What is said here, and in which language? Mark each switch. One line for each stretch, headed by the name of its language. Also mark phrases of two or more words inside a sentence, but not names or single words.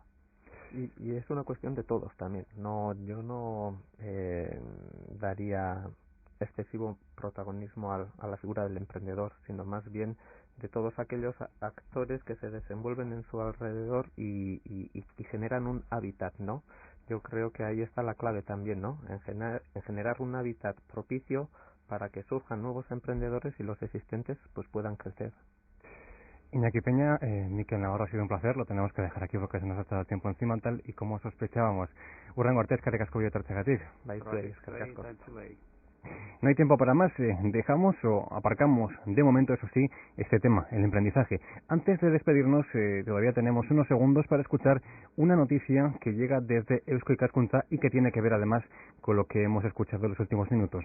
Spanish: Y es una cuestión de todos también. Yo no daría excesivo protagonismo a la figura del emprendedor, sino más bien de todos aquellos actores que se desenvuelven en su alrededor y generan un hábitat, ¿no? Yo creo que ahí está la clave también, ¿no? En generar un hábitat propicio para que surjan nuevos emprendedores y los existentes pues puedan crecer. Iñaki Peña, Mikel Navarro, ha sido un placer, lo tenemos que dejar aquí porque se nos ha estado el tiempo encima tal y como sospechábamos.
Basque: Hurrengo arte, eskerrik asko biotartzegatik. Bai, zuei, eskerrik asko.
Spanish: No hay tiempo para más, dejamos o aparcamos de momento, eso sí, este tema, el emprendizaje. Antes de despedirnos, todavía tenemos unos segundos para escuchar una noticia que llega desde Eusko Ikaskuntza y que tiene que ver además con lo que hemos escuchado en los últimos minutos.